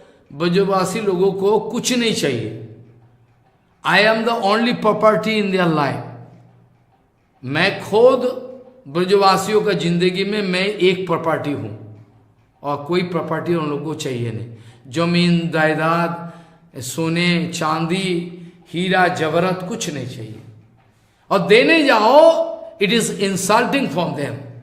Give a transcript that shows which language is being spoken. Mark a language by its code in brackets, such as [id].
[hi] ब्रजवासी लोगों को कुछ नहीं चाहिए। [en] I am the only property in their life। [hi] मैं खुद ब्रजवासियों का जिंदगी में मैं एक प्रॉपर्टी हूं, और कोई प्रॉपर्टी उन लोगों को चाहिए नहीं। जमीन जायदाद सोने चांदी हीरा जवरत कुछ नहीं चाहिए, और देने जाओ [en] It is insulting for them.